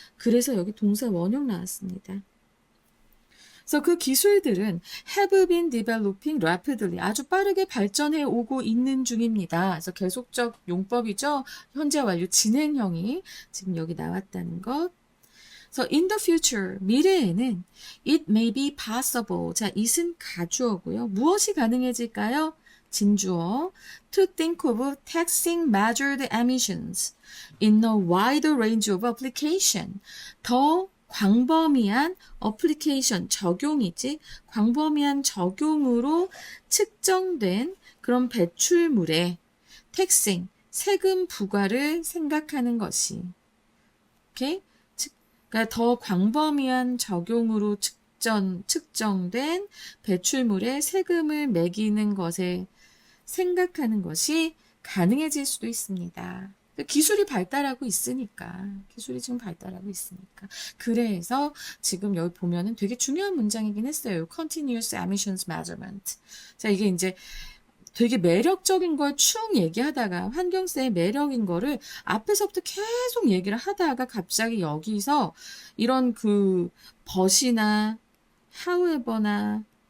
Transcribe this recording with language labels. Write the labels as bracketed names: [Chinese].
[Korean] 그래서 여기 동사 원형 나왔습니다. 그래서 그 기술들은 [English] have been developing rapidly, [Korean] 아주 빠르게 발전해 오고 있는 중입니다. 그래서 계속적 용법이죠. 현재 완료 진행형이 지금 여기 나왔다는 것. 그래서 [English] in the future, [Korean] 미래에는 [English] it may be possible. [Korean] 자, it은 가주어고요. 무엇이 가능해질까요? 진주어. [English] To think of taxing measured emissions in a wider range of application. [Korean] 더 광범위한 어플리케이션, 적용이지, 광범위한 적용으로 측정된 그런 배출물에 taxing, 세금 부과를 생각하는 것이. 오케이? 그러니까 더 광범위한 적용으로 측정된 배출물에 세금을 매기는 것에 생각하는 것이 가능해질 수도 있습니다. 기술이 발달하고 있으니까. 기술이 지금 발달하고 있으니까. 그래서 지금 여기 보면은 되게 중요한 문장이긴 했어요. [English] Continuous emissions measurement. [Korean] 자, 이게 이제 되게 매력적인 걸 쭉 얘기하다가 환경세의 매력인 거를 앞에서부터 계속 얘기를 하다가 갑자기 여기서 이런 그 but이나 however나